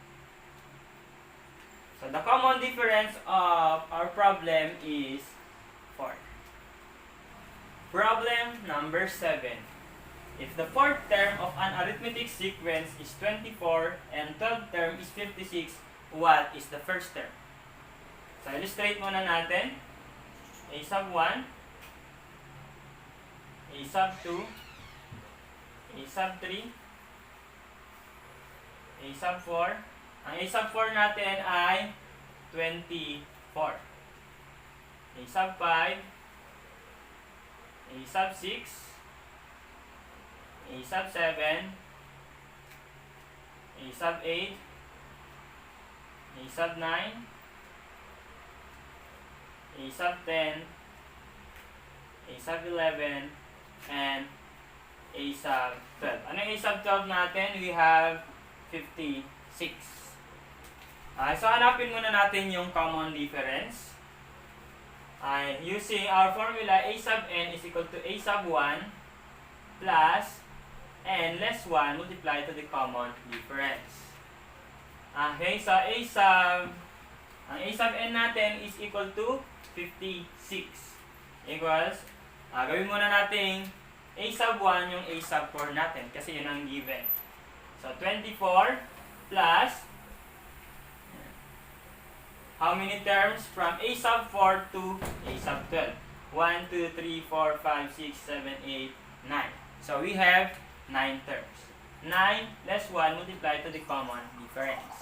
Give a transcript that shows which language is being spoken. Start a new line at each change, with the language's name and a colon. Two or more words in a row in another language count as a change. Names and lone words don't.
English: So, the common difference of our problem is 4. Problem number 7. If the fourth term of an arithmetic sequence is 24 and 12th term is 56, what is the first term?
Filipino: So, illustrate muna natin.
English: A sub 1, A sub 2, A sub 3, A sub 4.
Filipino: Ang
English: A sub 4
Filipino: natin ay 24.
English: A sub 5, A sub 6, A sub 7, A sub 8, A sub 9, A sub 10, A sub 11, and A sub 12.
Filipino: Ano yung
English: A sub 12
Filipino: natin?
English: We have 56.
Filipino: So, hanapin muna natin yung
English: common difference. Using our formula, A sub n is equal to A sub 1 plus n less 1 multiplied to the common difference. Okay, so ang A sub n natin is equal to 56 equals,
Filipino: gawin muna natin
English: A sub 1
Filipino: yung
English: A sub 4
Filipino: natin kasi yun ang given.
English: So, 24 plus, how many terms from A sub 4 to A sub 12? 1, 2, 3, 4, 5, 6, 7, 8, 9. So, we have 9 terms. 9 less 1 multiplied to the common difference.